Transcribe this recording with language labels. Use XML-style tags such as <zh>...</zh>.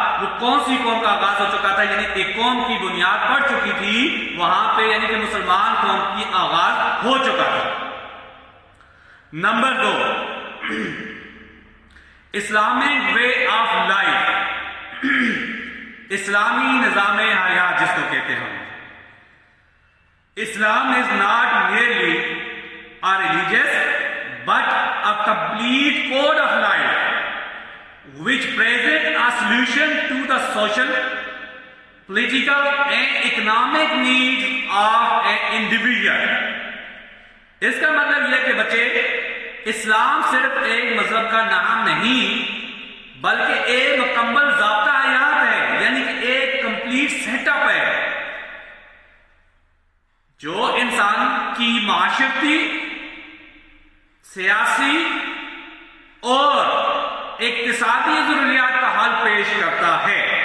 <ur>وہ کون سی قوم کا آغاز ہو چکا تھا یعنی ایک قوم کی بنیاد پڑ چکی تھی وہاں پہ یعنی کہ مسلمان قوم کی آغاز ہو چکا تھا. Number 2 Islamic way of life, اسلامی نظام حیات جس کو کہتے ہیں.</ur> <en>Islam is not merely a religious but a complete code of life which presents a solution to the social, political and economic needs of an individual.</en> <ur>اس کا مطلب یہ کہ بچے اسلام صرف ایک مذہب کا نام نہیں بلکہ ایک مکمل ضابطہ حیات ہے. یعنی کہ ایک کمپلیٹ سیٹ اپ ہے جو انسان کی معاشرتی، سیاسی اور اقتصادی ضروریات کا حل پیش کرتا ہے.</ur>